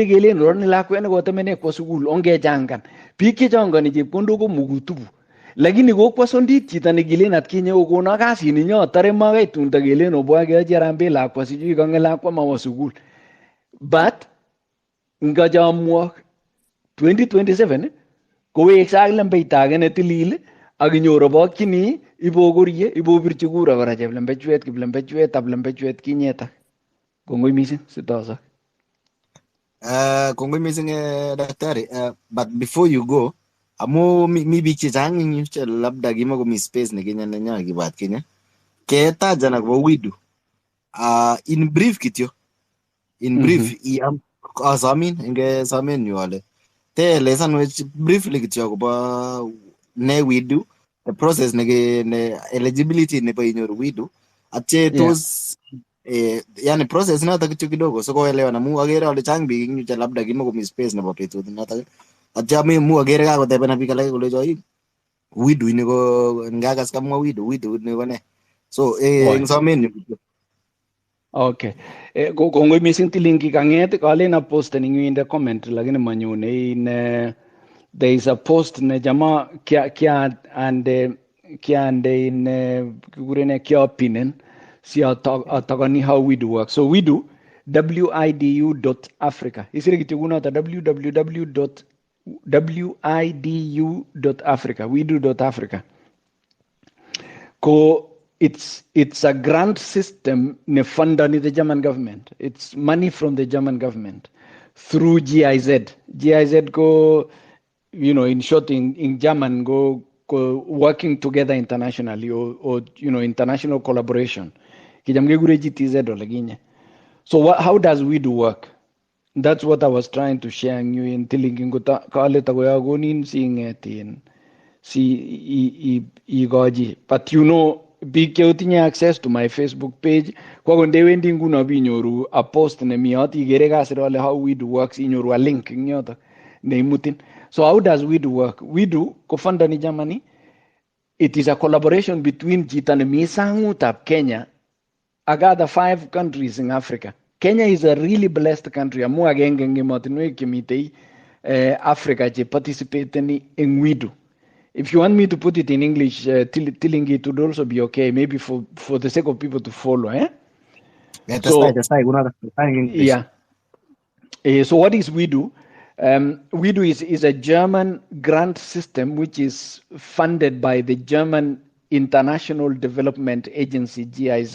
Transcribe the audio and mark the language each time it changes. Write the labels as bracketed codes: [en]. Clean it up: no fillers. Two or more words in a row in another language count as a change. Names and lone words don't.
[kln] kelen rorni lakwet nekotemene kwo sukul ongechangan biik chechongoni chepkondok ko mukutubu lakini kokwo sondit chito nekilen atkinye okono kasini nyotore makai tun takelen obwa keyochi harambee lakwa sijui kange lakwa mawo sukul but ngachamwok 2027 kowekse ak lembeita age netilil ak inyoru bokyini ibokorie ibobirchi kura kora kiplembechwet ab lembechwet kinyetak kongoi mising sitosak. Kongoi mising daktari, [en] but before you go, [kln] amu mi biik chechang eng yu che labda kimakomi space nekinya nenya kibat Kenya ketajan akobo WIDU. [en] In brief [kln] kityo, [en] in brief [kln] asamin enge samen yu ale teelesanwech briefly kityo akobo ne WIDU, [en] the process [kln] ne eligibility nebo inyoru WIDU atche tos [en] yani process [kln] notok kityo kidogo so koelewan amu agere ale chang biik eng yu che labda kimakomi space nebo betut notok atya mu agere kakotebena biik alake kolecho WIDU ini ko ngakas kamwa WIDU ini ko ne so eng somen yu kityo. Okay. Kongoi mising Tilingi kanget kalen [en] a post [kln] ning inde comment lakini manyone [en] in there is a post [kln] ne jama kya in kigurene kya opinion si atagani [en] how WIDU work. So WIDU WIDU.africa. [kln] Isire kituguna ta www.widu.africa WIDU.africa. [en] It's a grant system funded the German government. It's money from the German government through GIZ. GIZ go, in short, in German, go working together internationally or international collaboration. So how does WIDU work? That's what I was trying to share you in Tilingi but [kln] big keutinya [en] access to my Facebook page [kln] kwa konde wendi nguno binyoru [en] a post [kln] ne mioti igere kasir ole [en] how WIDU works inyoru a link [kln] nyoto ne imutin. [en] So how does WIDU work? [kln] WIDU ko-funda ni Germany. [en] It is a collaboration between [kln] chito ne mi sangutab Kenya [en] and other 5 countries in Africa. Kenya is a really blessed country [kln] amu agenge eng emotinwek chemitei Africa che [en] participate in WIDU. If you want me to put it in English, Tilingi, it would also be okay, maybe for the sake of people to follow. Yeah, so what is WIDU? WIDU is a German grant system which is funded by the German International Development Agency, GIZ.